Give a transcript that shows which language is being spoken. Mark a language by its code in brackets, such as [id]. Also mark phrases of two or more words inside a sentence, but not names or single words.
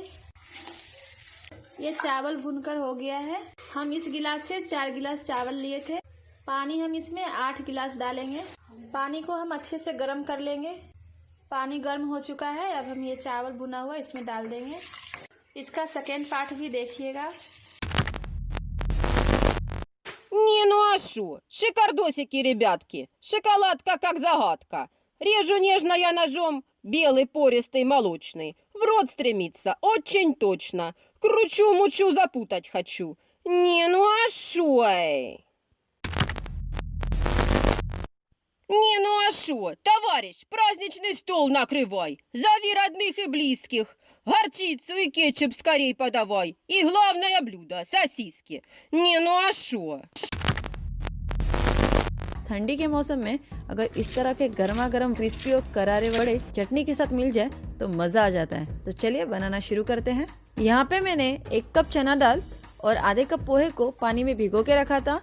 [hi] ये चावल भुनकर हो गया है। हम इस गिलास से 4 गिलास चावल लिए थे। पानी हम इसमें 8 गिलास डालेंगे। पानी को हम अच्छे से गर्म कर लेंगे। पानी गर्म हो चुका है। अब हम ये चावल भुना हुआ इसमें डाल देंगे। इसका [en] second part [hi] भी देखिएगा। [ru] Не, ну а шо? Шикардосики, ребятки. Шоколадка как загадка. Режу нежно я ножом, белый, пористый, молочный. В рот стремится, очень точно. Кручу-мучу, запутать хочу. Не, ну а шо? Не, ну а шо? Товарищ, праздничный стол накрывай. Зови родных и близких. Горчицу и кетчуп скорей подавай. И главное блюдо – сосиски. Не, ну а шо? [hi] ठंडी के मौसम में अगर इस तरह के गर्मा गर्म क्रिस्पी और करारे वड़े चटनी के साथ मिल जाए तो मजा आ जाता है। तो चलिए बनाना शुरू करते हैं। यहाँ पे मैंने 1 कप चना दाल और आधे कप पोहे को पानी में भिगो के रखा था।